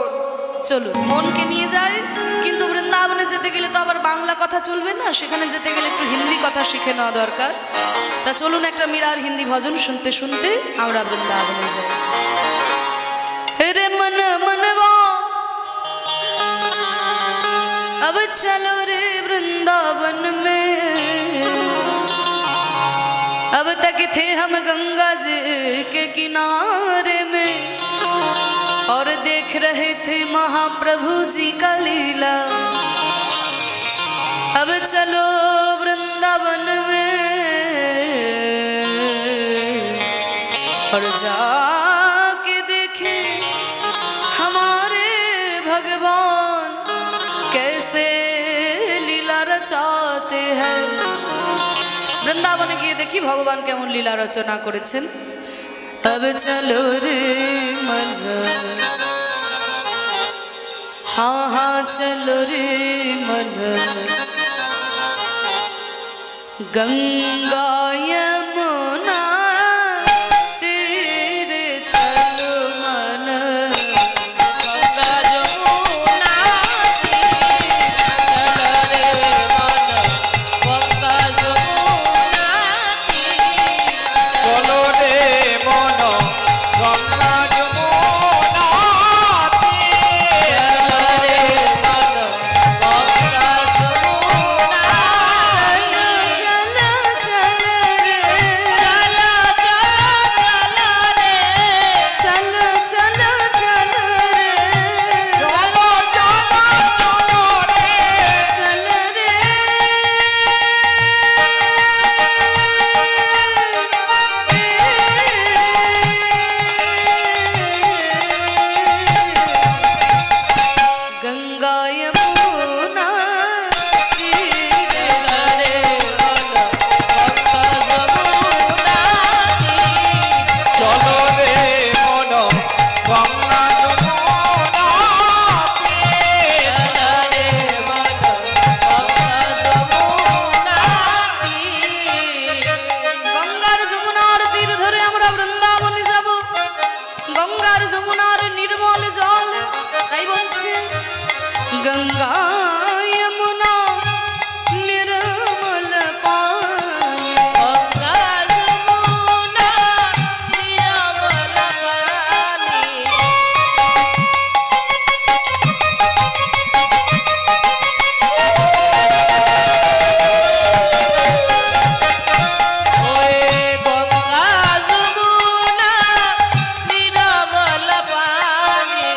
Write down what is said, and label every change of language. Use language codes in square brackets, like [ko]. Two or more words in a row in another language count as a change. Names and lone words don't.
[bn] চলুন মনকে নিয়ে যায়, কিন্তু বৃন্দাবনে যেতে গেলে তো আবার বাংলা কথা চলবে না, সেখানে যেতে গেলে একটু হিন্দি কথা শিখে নেওয়া দরকার। তা চলুন একটা মীরার হিন্দি ভজন শুনতে শুনতে আমরা বৃন্দাবনে যাই। [hi] रे मन মনवा अब चलो रे वृंदावन में, अब तक थे हम गंगा जी के किनारे में और देख रहे थे महाप्रभु जी का लीला। अब चलो वृंदावन में और जाके देखे हमारे भगवान कैसे लीला रचाते हैं। [bn] বৃন্দাবনে গিয়ে দেখি ভগবান কেমন লীলা রচনা করেছেন। [hi] अब चलो रे मन, हाँ हाँ चलो रे मन, गंगा यमुना तेरे चलो मन, गंगा जमुना तीरे चल रे मन, गंगा जमुना तीरे [bn] বলো রে মন গঙ্গা যমুনা তীরে। [hi] चल रे मन, गंगा जमुना चल चल चल रे, चल चल चल रे, चल चल चल रे, [bn] চলো চলো চলো রে। [hi] चल रे। गंगा यमुना तीरे चल रे मन, गंगा जमुना तीरे [bn] চলো রে মন গঙ্গা যমুনা তীরে। [hi] चल रे मन, गंगा जमुना तीरे [bn] গঙ্গার যমুনার তীর ধরে আমরা বৃন্দাবনে যাব। গঙ্গার যমুনার নির্মল জল, তাই বলছে গঙ্গা যমুনা নির্মল পানি। [hi] गंगा जमुना निर्मल पानी। ओए गंगा जमुना निर्मल पानी।